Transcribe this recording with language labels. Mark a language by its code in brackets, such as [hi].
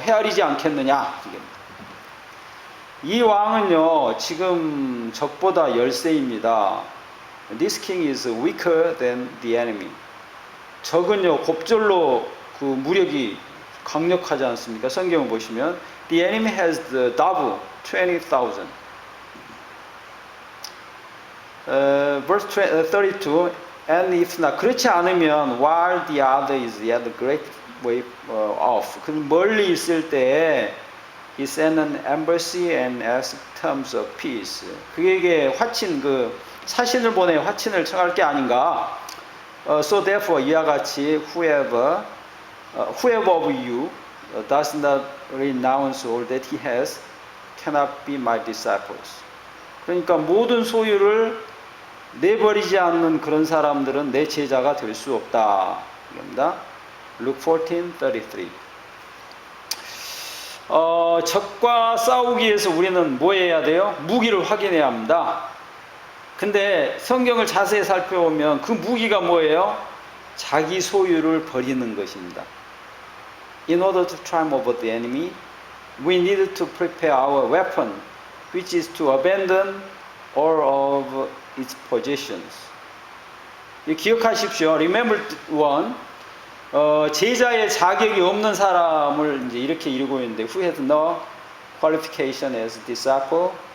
[ko] 헤아리지 않겠느냐. 이 왕은요 지금 적보다 열세입니다. [en] This king is weaker than the enemy. [ko] 적은요 곱절로 그 무력이 강력하지 않습니까? 성경을 보시면 [en] the enemy has the double 20,000. Verse 32 and if not [ko] 그렇지 않으면 [en] while the other is yet a great way off. [ko] 그 멀리 있을 때 [en] he sent an embassy and asked terms of peace. [ko] 그에게 화친 그 사신을 보내 화친을 청할 게 아닌가? [en] So therefore [ko] 이와 같이 [en] whoever of you does not renounce all that he has cannot be my disciples. [ko] 그러니까 모든 소유를 내버리지 않는 그런 사람들은 내 제자가 될 수 없다. 이겁니다. Luke 14:33. 적과 싸우기 위해서 우리는 뭐 해야 돼요? 무기를 확인해야 합니다. 근데 성경을 자세히 살펴보면 그 무기가 뭐예요? 자기 소유를 버리는 것입니다. [en] In order to triumph over the enemy, we need to prepare our weapon, which is to abandon all of its possessions. [ko] 기억하십시오. [en] Remember one. [ko] 제자의 자격이 없는 사람을 이제 이렇게 이루고 있는데 [en] who has no qualification as disciple.